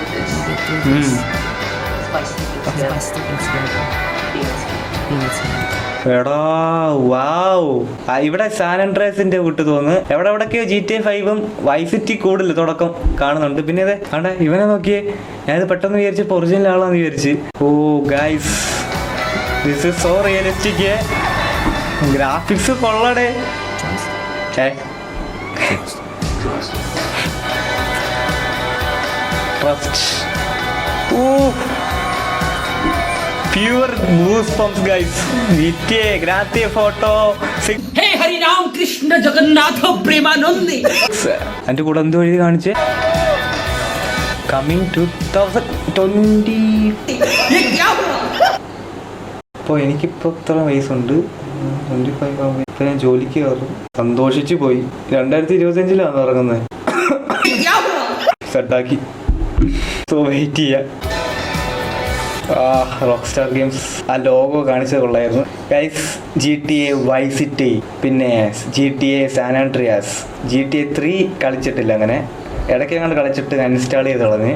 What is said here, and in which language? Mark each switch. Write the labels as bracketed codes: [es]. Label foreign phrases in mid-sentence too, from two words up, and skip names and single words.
[ml] എടാ വാവ്, ഇവിടെ സാൻ ആൻഡ്രിയാസിന്റെ വിട്ട് തോന്നുന്നു. എവിടെയൊക്കെയോ GTA 5 വൈസിറ്റി കൂടുതൽ തുടക്കം കാണുന്നുണ്ട്. പിന്നെ അതെ ആണ്ടെ ഇവനെ നോക്കിയേ. ഞാനിത് പെട്ടെന്ന് വിചാരിച്ചപ്പോ ഒറിജിനൽ ആളാന്ന് വിചാരിച്ച്. [en] Oh guys, this is so realistic. [ml] ഗ്രാഫിക്സ് കൊള്ളടേ. [en] Pure goosebumps, guys. GTA Grand Theft Auto 6. [hi] हे हरि राम कृष्ण जगन्नाथ प्रेमानंदी. [ml] അതിന്റെ കൂടെ എന്ത് വഴി കാണിച്ചേ? കമ്മിങ് 2020. [hi] ये क्या हुआ? [ml] അപ്പോൾ എനിക്കിപ്പോൾ ഇത്ര വയസ്സുണ്ട്, 25 ആകുമ്പോൾ ഇപ്പം ഞാൻ ജോലിക്ക് കയറും. സന്തോഷിച്ചു പോയി. 2025 ഇറങ്ങുന്നത്. [hi] ये क्या हुआ? [ml] സെറ്റാക്കി. [en] so wait [ml] ചെയ്യാം. റോക്ക് സ്റ്റാർ ഗെയിംസ് ആ ലോഗോ കാണിച്ചത് കൊള്ളായിരുന്നു ഗൈസ്. GTA വൈസ് സിറ്റി, പിന്നെ GTA സാൻ ആൻഡ്രിയാസ്, GTA 3 കളിച്ചിട്ടില്ല, അങ്ങനെ ഇടയ്ക്ക് അങ്ങോട്ട് കളിച്ചിട്ട് അൺഇൻസ്റ്റാൾ ചെയ്ത് കളഞ്ഞ്.